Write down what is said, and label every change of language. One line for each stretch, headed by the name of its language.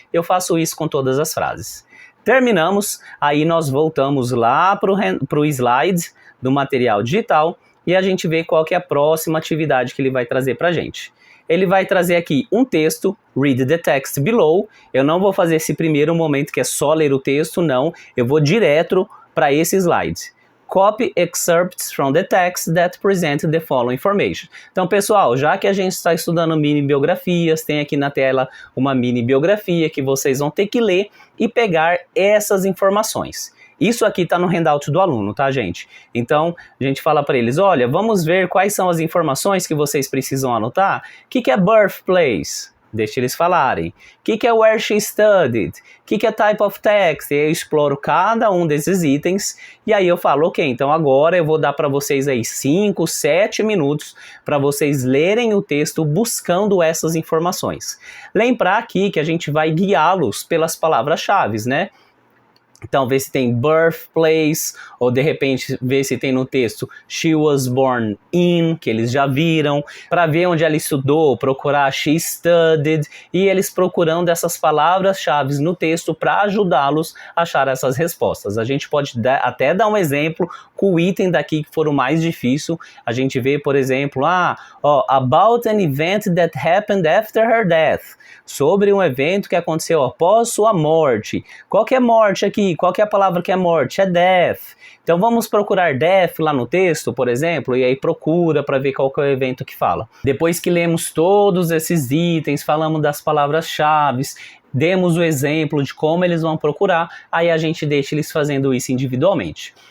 Portuguese: Eu faço isso com todas as frases. Terminamos, aí nós voltamos lá para o slide do material digital e a gente vê qual que é a próxima atividade que ele vai trazer para a gente. Ele vai trazer aqui um texto,
English: read the text below.
Portuguese: Eu não vou fazer esse primeiro momento que é só ler o texto, não. Eu vou direto para esse slide.
English: Copy excerpts from the text that present the following information.
Portuguese: Então, pessoal, já que a gente está estudando mini biografias, tem aqui na tela uma mini biografia que vocês vão ter que ler e pegar essas informações. Isso aqui está no handout do aluno, tá, gente? Então, a gente fala para eles, olha, vamos ver quais são as informações que vocês precisam anotar. O que é birthplace? Deixa eles falarem. O que é
English: where she studied?
Portuguese: O que é
English: type of text?
Portuguese: E eu exploro cada um desses itens. E aí eu falo, ok, então agora eu vou dar para vocês aí 5, 7 minutos para vocês lerem o texto buscando essas informações. Lembrar aqui que a gente vai guiá-los pelas palavras-chave, né? Então, vê se tem birthplace, ou de repente vê se tem no texto
English: she was born in,
Portuguese: que eles já viram, para ver onde ela estudou, procurar
English: she studied,
Portuguese: e eles procurando essas palavras-chave no texto para ajudá-los a achar essas respostas. A gente pode até dar um exemplo com o item daqui que for o mais difícil. A gente vê, por exemplo,
English: about an event that happened after her death.
Portuguese: Sobre um evento que aconteceu após sua morte. Qual que é morte aqui? Qual que é a palavra que é morte? É death. Então vamos procurar death lá no texto, por exemplo, e aí procura para ver qual que é o evento que fala. Depois que lemos todos esses itens, falamos das palavras-chave, demos o exemplo de como eles vão procurar, aí a gente deixa eles fazendo isso individualmente.